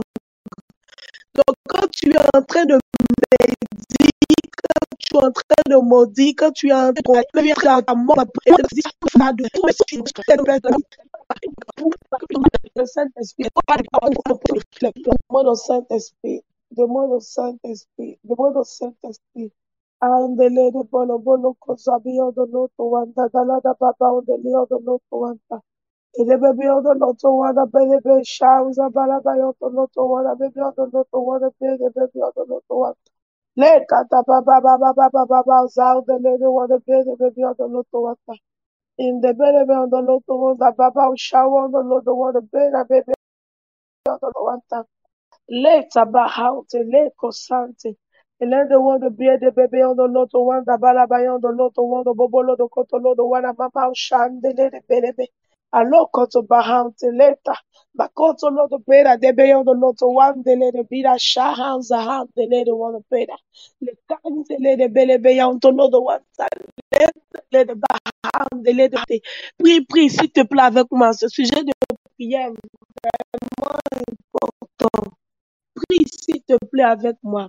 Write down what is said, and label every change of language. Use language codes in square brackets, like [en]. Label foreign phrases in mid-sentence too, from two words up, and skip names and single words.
[fr] Donc, quand tu es en train de médire, quand tu es en train de maudire, quand tu es en train de mettre dans ta mort, le Saint-Esprit, demande au Saint-Esprit, demande au Saint-Esprit, demande au Saint-Esprit. Andele de bolo bolo kozabio de loto wanda dalada baba ondele de loto wanda. Ele bebe de loto wanda bebe shauza bala bayo de loto wanda bebe de loto wanda bebe de loto wanda. Le kata baba baba baba baba zau de le wanda bebe de loto wanda. In the bebe de loto wanda baba shawo de loto wanda bebe de loto wanda. Le tabahaute le kosante. Ele de wanda bebe de loto wanda bala bayo de loto wanda bobolo de kotolo de wanda mama shandele de bebe. Alo koto bahaute leta. Makoto loto pera de beyo de loto wanda le de bira shahan zahan de le de wanda pera. Le kante le de bele beyo de loto wanda le de bahan de le de. Prie, s'il te plaît avec moi. Ce sujet de prière est vraiment important. Prie, s'il te plaît, avec moi.